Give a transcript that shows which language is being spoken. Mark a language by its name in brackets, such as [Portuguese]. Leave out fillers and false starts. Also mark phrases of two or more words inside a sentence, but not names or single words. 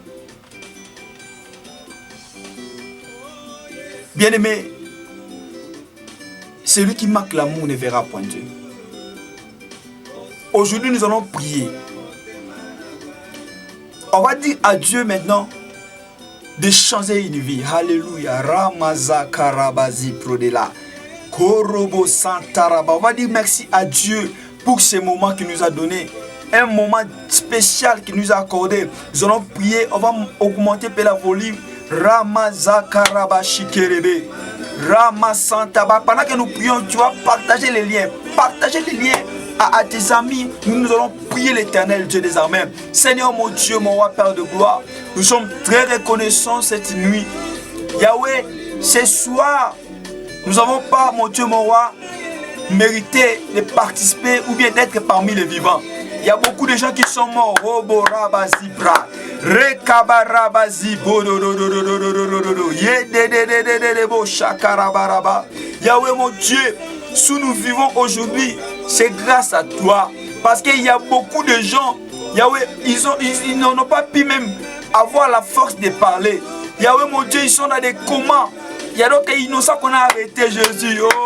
[French] Bien-aimé, celui qui marque l'amour ne verra point Dieu. Aujourd'hui, nous allons prier. On va dire à Dieu maintenant de changer une vie. Alléluia. Ramaza karabazi prodela. Korobo santaraba. On va dire merci à Dieu pour ce moment qu'il nous a donné. Un moment spécial qu'il nous a accordé. Nous allons prier. On va augmenter la volume. Ramaza karaba shikerebe. Ramasantaba. Pendant que nous prions, tu vas partager les liens. Partager les liens à tes amis. Nous allons prier l'Éternel Dieu des armées. Seigneur mon Dieu, mon roi Père de gloire, nous sommes très reconnaissants cette nuit. Yahweh, ce soir, nous n'avons pas, mon Dieu, mon roi, mérité de participer ou bien d'être parmi les vivants. Il y a beaucoup de gens qui sont morts. Robo rabazi bra. Rekabarabazi bodododododododododo. Yedededededebo shakarabaraba. Yahweh mon Dieu, si nous vivons aujourd'hui, c'est grâce à toi. Parce qu'il y a beaucoup de gens, Yahweh, ils n'ont pas pu même avoir la force de parler. Yahweh mon Dieu, ils sont dans des comas. Il y a d'autres innocents qu'on a arrêté, Jésus.